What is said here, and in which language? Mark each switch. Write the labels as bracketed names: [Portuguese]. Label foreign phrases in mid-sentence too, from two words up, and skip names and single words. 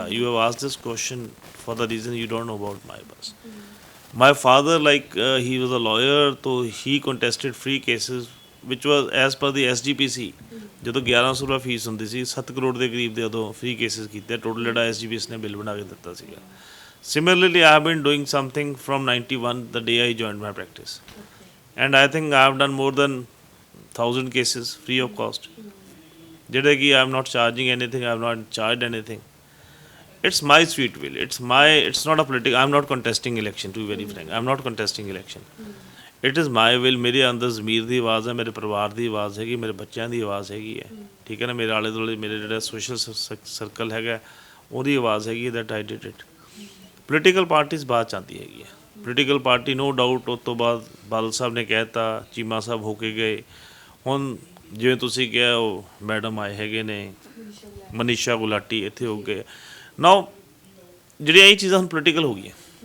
[English] You have asked this question for the reason you don't know about my past. My father like he was a lawyer, to he contested free cases ਵਿਚ was as per the SGPC। [Punjabi] ਜਦੋਂ 1100 ਰੁਪਏ ਫੀਸ ਹੁੰਦੀ ਸੀ, 7 ਕਰੋੜ ਦੇ ਕਰੀਬ ਦੇ ਉਦੋਂ [English] free cases [Punjabi] ਕੀਤੇ, ਟੋਟਲ ਜਿਹੜਾ SGPC ਨੇ ਬਿੱਲ ਬਣਾ ਕੇ ਦਿੱਤਾ ਸੀਗਾ। [English] Similarly, I have been doing something from 91, the day I joined my practice. And I think I have done more than 1,000 cases free of cost. [Punjabi] ਜਿਹੜੇ ਕਿ [English] I am not charging anything, I have not charged anything. It's my sweet will. It's not a political, I am not contesting election, to be very frank. I am not contesting election. It is my will. [Punjabi] ਮੇਰੇ ਅੰਦਰ ਜ਼ਮੀਰ ਦੀ ਆਵਾਜ਼ ਹੈ, ਮੇਰੇ ਪਰਿਵਾਰ ਦੀ ਆਵਾਜ਼ ਹੈਗੀ, ਮੇਰੇ ਬੱਚਿਆਂ ਦੀ ਆਵਾਜ਼ ਹੈਗੀ ਹੈ, ਠੀਕ ਹੈ ਨਾ। ਮੇਰੇ ਆਲੇ ਦੁਆਲੇ ਮੇਰੇ ਜਿਹੜਾ [English] social circle [Punjabi] ਹੈਗਾ ਉਹਦੀ ਆਵਾਜ਼ ਹੈਗੀ, [English] that I did it. political parties [Punjabi] ਬਾਅਦ 'ਚ ਆਉਂਦੀ ਹੈਗੀ ਹੈ। [English] political party no doubt [Punjabi] ਉਸ ਤੋਂ ਬਾਅਦ ਬਾਦਲ ਸਾਹਿਬ ਨੇ ਕਹਿ ਦਿੱਤਾ, ਚੀਮਾ ਸਾਹਿਬ ਹੋ ਕੇ ਗਏ। ਹੁਣ ਜਿਵੇਂ ਤੁਸੀਂ ਕਿਹਾ ਉਹ ਮੈਡਮ ਆਏ ਹੈਗੇ ਨੇ ਮਨੀਸ਼ਾ ਗੁਲਾਟੀ ਇੱਥੇ ਹੋ ਗਏ ਨਾਓ, ਜਿਹੜੀਆਂ ਇਹ ਚੀਜ਼ਾਂ ਹੁਣ ਪੋਲੀਟੀਕਲ ਹੋ ਗਈਆਂ।